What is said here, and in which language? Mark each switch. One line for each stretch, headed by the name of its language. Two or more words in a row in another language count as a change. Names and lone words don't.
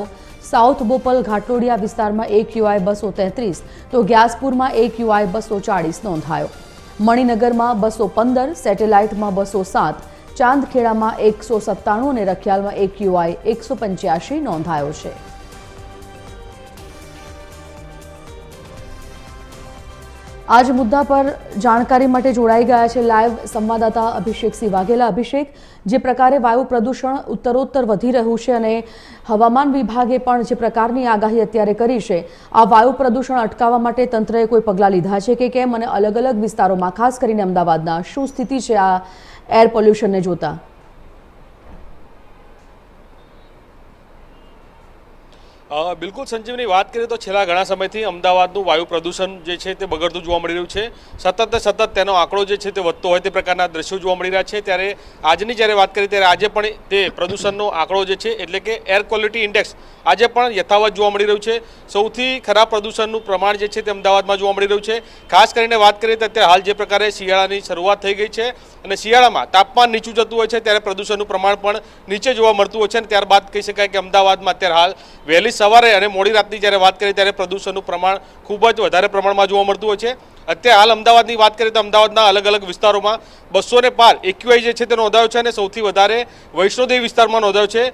Gujarati: સાઉથ બોપલ ઘાટલોડિયા વિસ્તારમાં AQI 233 તો ગ્યાસપુરમાં AQI 240 નોંધાયો। મણિનગરમાં 215, સેટેલાઇટમાં 207, ચાંદખેડામાં 197 અને રખિયાલમાં AQI 185 નોંધાયો છે। આજ મુદ્દા પર જાનકારી માટે જોડાઈ ગયા હૈ લાઇવ સંવાદદાતા અભિષેક સિંહ વાઘેલા। અભિષેક, જે પ્રકારે વાયુ પ્રદૂષણ ઉત્તરોત્તર વધી રહ્યું છે અને હવામાન વિભાગે પણ જે પ્રકારની આગાહી અત્યારે કરી છે, આ વાયુ પ્રદૂષણ અટકાવવા માટે તંત્રએ કોઈ પગલાં લીધા છે કે કેમ, અને અલગ અલગ વિસ્તારોમાં ખાસ કરીને અમદાવાદના શું સ્થિતિ છે આ
English: air pollutionને
Gujarati: જોતા? બિલ્કુલ સંજીવની બાત કરિએ તો છેલ્લા ઘણા સમયથી અમદાવાદનું વાયુ પ્રદૂષણ જે છે તે બગડતું જોવા મળી રહ્યું છે। સતત ને સતત તેનો આંકડો જે છે તે વધતો હોય તે પ્રકારના દૃશ્યો જોવા મળી રહ્યા છે। ત્યારે આજની જ્યારે વાત કરીએ ત્યારે આજે પણ તે પ્રદૂષણનો આંકડો જે છે એટલે કે
English: air quality index
Gujarati: આજે પણ યથાવત જોવા મળી રહ્યું છે। સૌથી ખરાબ પ્રદૂષણનું પ્રમાણ જે છે તે અમદાવાદમાં જોવા મળી રહ્યું છે। ખાસ કરીને વાત કરીએ તો અત્યારે હાલ જે પ્રકારે શિયાળાની શરૂઆત થઈ ગઈ છે અને શિયાળામાં તાપમાન નીચું જતું હોય છે ત્યારે પ્રદૂષણનું પ્રમાણ પણ નીચે જોવા મળતું હોય છે। અને ત્યારબાદ કહી શકાય કે અમદાવાદમાં અત્યારે હાલ વહેલી સવારે અને મોડી રાતની જ્યારે વાત કરીએ ત્યારે પ્રદૂષણનું પ્રમાણ ખૂબ જ વધારે પ્રમાણમાં જોવા મળતું હોય છે। અત્યારે હાલ અમદાવાદની વાત કરીએ તો અમદાવાદના અલગ અલગ વિસ્તારોમાં 200 ને પાર AQI જે છે તે નોંધાયો છે અને સૌથી વધારે વૈષ્ણોદેવી વિસ્તારમાં નોંધાયો છે।